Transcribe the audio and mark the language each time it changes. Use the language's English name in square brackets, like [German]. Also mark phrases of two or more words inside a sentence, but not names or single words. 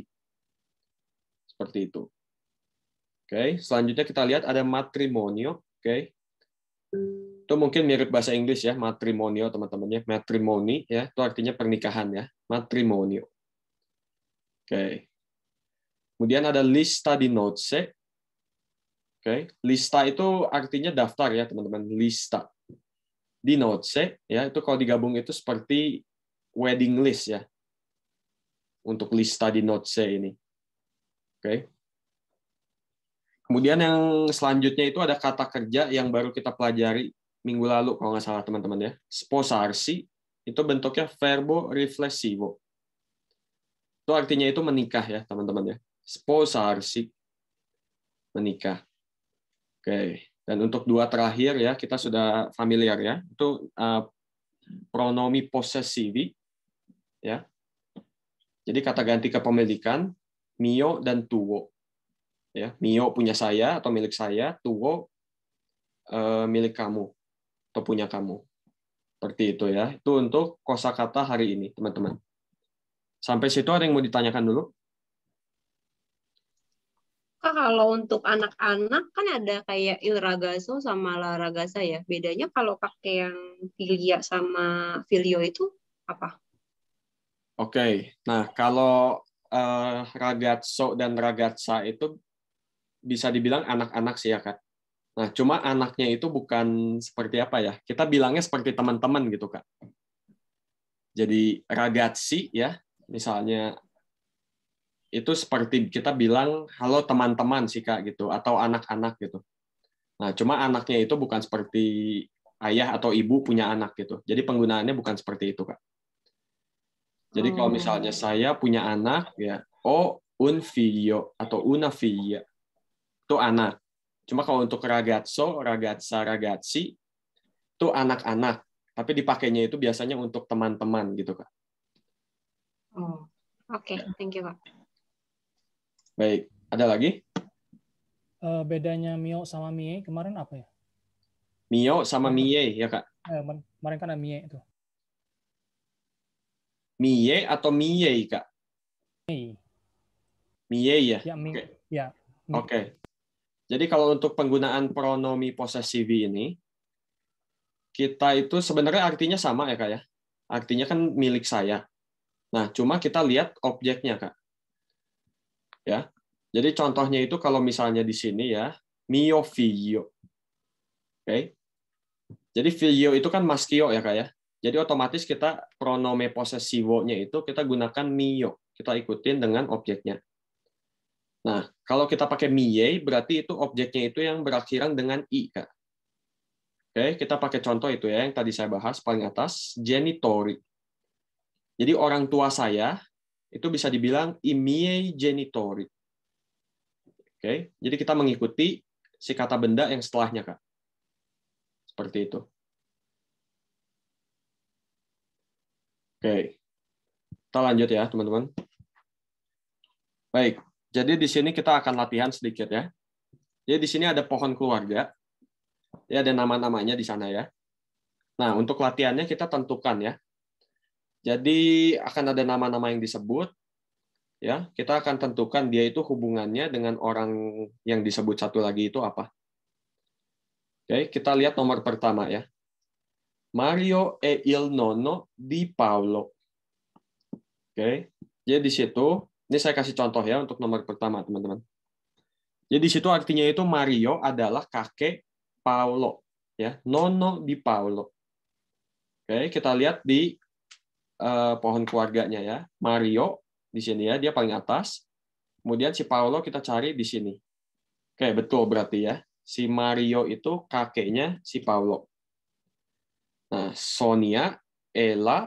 [Indonesian] Seperti itu. Oke, selanjutnya kita lihat ada matrimonio. Oke. Itu mungkin mirip bahasa Inggris ya, matrimonio teman-teman ya. Matrimony ya, itu artinya pernikahan ya, matrimonio. Oke. Kemudian ada [Italian] lista di nozze. [Indonesian] Oke, lista itu artinya daftar ya, teman-teman. Lista. [Italian] Di nozze [Indonesian] ya, itu kalau digabung itu seperti [English] wedding list [Indonesian] ya. Untuk [Italian] lista di nozze [Indonesian] ini. Oke. Kemudian yang selanjutnya itu ada kata kerja yang baru kita pelajari minggu lalu kalau nggak salah teman-teman ya. Sposarsi itu bentuknya [Italian] verbo riflessivo. [Indonesian] Itu artinya itu menikah ya teman-teman ya. Sposarsi menikah. Oke. Dan untuk dua terakhir ya kita sudah familiar ya. Itu [Italian] pronomi possessivi [Indonesian] ya. Jadi kata ganti kepemilikan mio dan tuo. Ya, mio punya saya atau milik saya, tuo milik kamu atau punya kamu. Seperti itu ya. Itu untuk kosakata hari ini, teman-teman. Sampai situ ada yang mau ditanyakan dulu? Kak, kalau untuk anak-anak kan ada kayak [Italian] il ragazzo [Indonesian] sama [Italian] la ragazza [Indonesian] ya. Bedanya kalau pakai yang filia sama filio itu apa? Oke. Nah, kalau ragazzo dan ragazza itu bisa dibilang anak-anak sih ya, Kak. Nah, cuma anaknya itu bukan seperti apa ya? Kita bilangnya seperti teman-teman gitu, Kak. Jadi ragazzi ya, misalnya itu seperti kita bilang halo teman-teman sih Kak gitu atau anak-anak gitu. Nah, cuma anaknya itu bukan seperti ayah atau ibu punya anak gitu. Jadi penggunaannya bukan seperti itu, Kak. Jadi kalau misalnya saya punya anak ya, [Italian] oh un figlio atau una figlia. [Indonesian] Itu anak. Cuma kalau untuk ragazzo, ragazza, ragazzi itu anak-anak, tapi dipakainya itu biasanya untuk teman-teman gitu, Kak. Oh, oke, [English] thank you, [Indonesian] Kak. Baik, ada lagi? Bedanya Mio sama Mie kemarin apa ya? Mio sama Mie ya, Kak? Kemarin kan ada Mie itu. Mie atau Mie, Kak? Mie ya? Ya, Mie. Oke. Ya. Oke. Jadi kalau untuk penggunaan [Italian] pronomi possessivi [Indonesian] ini, kita itu sebenarnya artinya sama ya, Kak ya? Artinya kan milik saya. Nah, cuma kita lihat objeknya, Kak. Ya. Jadi contohnya itu kalau misalnya di sini ya, [Italian] mio figlio. [Indonesian] Oke. Jadi figlio itu kan maschio ya, Kak ya? Jadi otomatis kita [Italian] pronome possessivo- [Indonesian] nya itu kita gunakan mio. Kita ikutin dengan objeknya. Nah, kalau kita pakai mie, berarti itu objeknya itu yang berakhiran dengan i, Kak. Oke, kita pakai contoh itu ya, yang tadi saya bahas paling atas, genitori. Jadi orang tua saya itu bisa dibilang [Italian] i miei genitori. [Indonesian] Oke, jadi kita mengikuti si kata benda yang setelahnya, Kak. Seperti itu. Oke. Kita lanjut ya, teman-teman. Baik. Jadi di sini kita akan latihan sedikit ya. Jadi di sini ada pohon keluarga. Ya, ada nama-namanya di sana ya. Nah, untuk latihannya kita tentukan ya. Jadi akan ada nama-nama yang disebut. Ya, kita akan tentukan dia itu hubungannya dengan orang yang disebut satu lagi itu apa. Oke, kita lihat nomor pertama ya. [Italian] Mario e il nonno di Paolo. [Indonesian] Oke, jadi di situ, ini saya kasih contoh ya untuk nomor pertama, teman-teman. Jadi di situ artinya itu Mario adalah kakek Paolo, ya, [Italian] nonno di Paolo. [Indonesian] Oke, kita lihat di pohon keluarganya ya. Mario di sini ya, dia paling atas. Kemudian si Paolo kita cari di sini. Oke, betul berarti ya. Si Mario itu kakeknya si Paolo. Nah, Sonia, Ella.